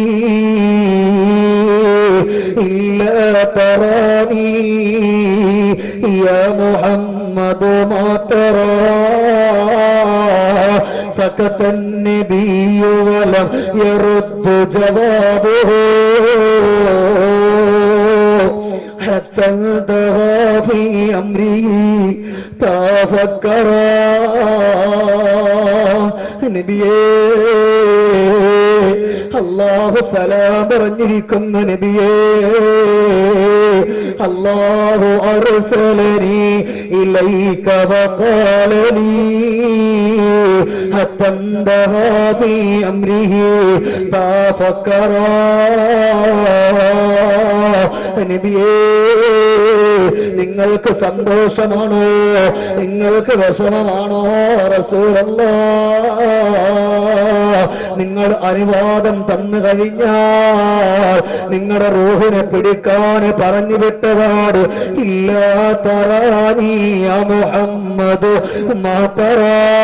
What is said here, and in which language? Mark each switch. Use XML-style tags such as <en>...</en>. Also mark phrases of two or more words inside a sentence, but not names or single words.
<ar>إلا تراني يا محمد ما ترى سكت النبي ولم يرد جوابه حتى انتهى في أمره تفكرا</ar> <ml>നബിയേ അല്ലാഹു സലാം പറഞ്ഞിരിക്കുന്ന നബിയേ</ml> <ar>الله أرسلني إليك وقال لي حتى انتهى في أمره تفكرا</ar> <ml>നബിയേ നിങ്ങൾക്ക് സന്തോഷമാണോ നിങ്ങൾക്ക് വിഷമമാണോ റസൂലല്ലാഹ് നിങ്ങൾ അനുവാദം തന്നു കഴിഞ്ഞാൽ നിങ്ങളുടെ റൂഹിനെ പിടിക്കാൻ പറഞ്ഞു വിട്ടതാണ്</ml> <ar>ألا تراني يا محمد ما ترى</ar>